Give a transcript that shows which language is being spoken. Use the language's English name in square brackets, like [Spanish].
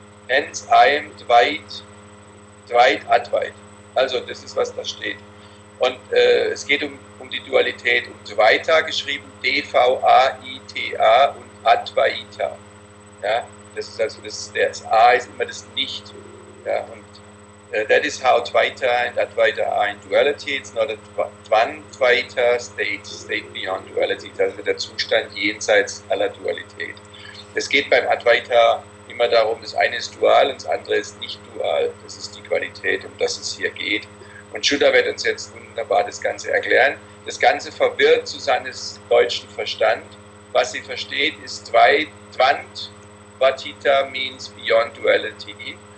[English] Hence I am Dvait Advait. [German] Also das ist, was da steht. Und es geht um die Dualität. Um Dvaita geschrieben D-V-A-I-T-A und Advaita. Ja, das ist also das A ist immer das Nicht. Ja, und [English] that is how Dvaita and Advaita are in duality. It's not a Dvaita state beyond duality. [German] Das ist der Zustand jenseits aller Dualität. Es geht beim Advaita immer darum, das eine ist dual und das andere ist nicht dual. Das ist die Qualität, um das es hier geht. Und Shuddha wird uns jetzt wunderbar das Ganze erklären. Das Ganze verwirrt Susannes deutschen Verstand. Was sie versteht, ist Dvantvatita [English] means beyond duality.